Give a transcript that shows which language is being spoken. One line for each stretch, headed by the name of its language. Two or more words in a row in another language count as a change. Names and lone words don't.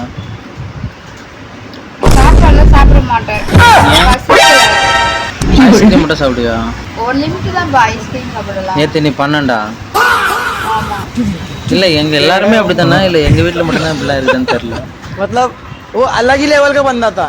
Tamil: சாப்பாடுலாம் சாப்பிட மாட்டேன். ஐஸ்கிரீம் மட்டும் சாப்பிடுயா? ஒரு லிமிட் தான் ஐஸ்கிரீம் சாப்பிடலாம். நேற்று நீ 12ஆ? ஆமா. இல்லை எங்கள் எல்லாருமே அப்படி தானே? இல்லை எங்கள் வீட்டில் மட்டும்தான் இப்படிலாம் இருக்குதுன்னு தெரியல.
Hindi: मतलब वो अलग ही लेवल का बंदा था.